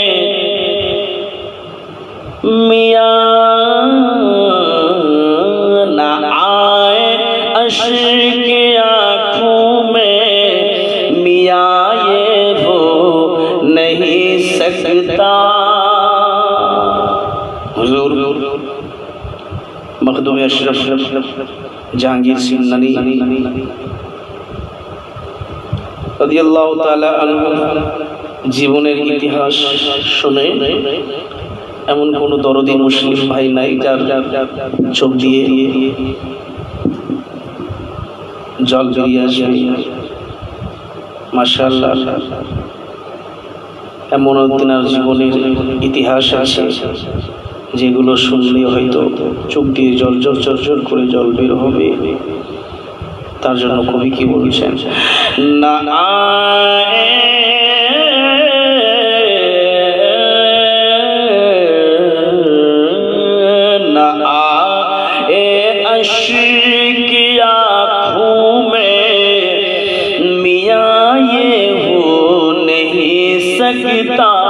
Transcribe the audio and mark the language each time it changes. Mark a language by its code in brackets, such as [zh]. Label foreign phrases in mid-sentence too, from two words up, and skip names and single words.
[ur] میاں نہ آئے اشک آنکھوں میں میاں یہ ہو نہیں سکتا حضور مخدوم اشرف جہانگیر سنگھ ننی [ar] رضی اللہ تعالی عنہ [bn] জীবনের ইতিহাস শুনে এমন কোনো দরদি মুসলিম ভাই নাই যার চোখ দিয়ে জল বেরিয়ে আসবে মাশাআল্লাহ এমন তিনার জীবনের ইতিহাস আছে যেগুলো শুনলে হয়তো চোখ দিয়ে জল ঝরঝর করে জল বের হবে তার জন্য কবি কি বলছেন না [ur] না এ اشک آنکھوں میں میاں یہ ہو نہیں سکتا